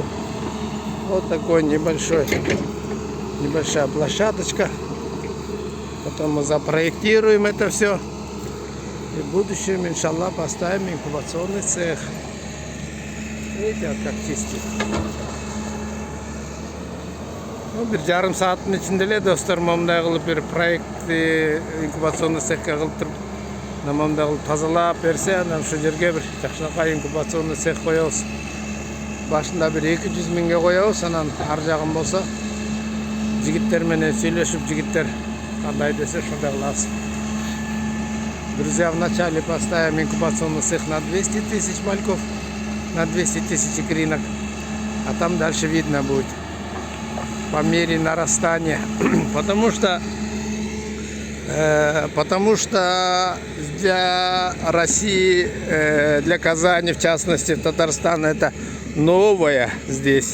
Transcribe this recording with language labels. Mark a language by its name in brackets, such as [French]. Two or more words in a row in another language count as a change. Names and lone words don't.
[Russian] Вот такой небольшая площадочка. Потом мы запроектируем это все. И в будущем, иншаллах, поставим инкубационный цех. Видите, вот как чистит. [Kyrgyz] Bir жарым сааттын ичинде эле достор момундай кылып бир проектти [Russian] инкубационный цехке [Kyrgyz] кылып туруп, момундай кылып тазалап берсе, анан ушул жерге бир жакшынакай [Russian] инкубационный цех [Kyrgyz] коебуз. Башында бир 200 миңге коебуз, анан ар жагын болсо жигиттер менен сүйлөшүп, жигиттер кандай десе ошондой кылабыз. [Russian] Друзья, вначале поставим инкубационный цех на 200 тысяч мальков, на 200 тысяч икринок, а там дальше видно будет по мере нарастания. Потому что Потому что для России, для Казани, в частности, в Татарстане, это новое здесь.